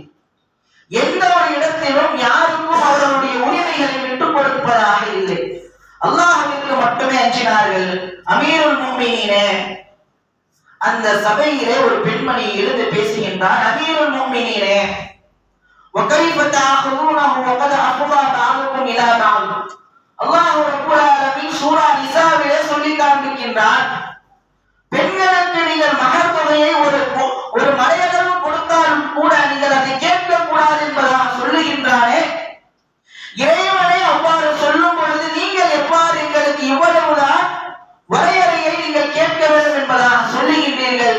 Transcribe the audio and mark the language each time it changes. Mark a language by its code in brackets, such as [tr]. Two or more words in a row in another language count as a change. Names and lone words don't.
[ta] எந்த ஒரு இடத்திலும் யாருக்கும் அவர்களுடைய உரிமைகளை விட்டுக் கொடுப்பதாக இல்லை. அல்லாஹ்விற்கு மட்டுமே அஞ்சினார்கள். [ar] أمير المؤمنين, [ta] அந்த சபையிலே ஒரு பெண்மணி எழுந்து பேசுகின்றார். [ar] أمير المؤمنين, وكيف تأخذونه وقد أفضى بعضكم إلى بعض. الله رب العالمين [ta] சூரா நிசாவிலே சொல்லி காண்பிக்கின்றார், பெண்களுக்கு நீங்கள் மகர் தொகையை ஒரு மலையளவு கொடுத்தாலும் கூட நீங்கள் அதை கேட்க கூடாது என்பதாக சொல்லுகின்றானே, இறைவனை அவ்வாறு சொல்லும் பொழுது நீங்கள் எவ்வாறு எங்களுக்கு இவ்வளவுதான் வரையறையை நீங்கள் கேட்க வேண்டும் என்பதாக சொல்லுகின்றீர்கள்?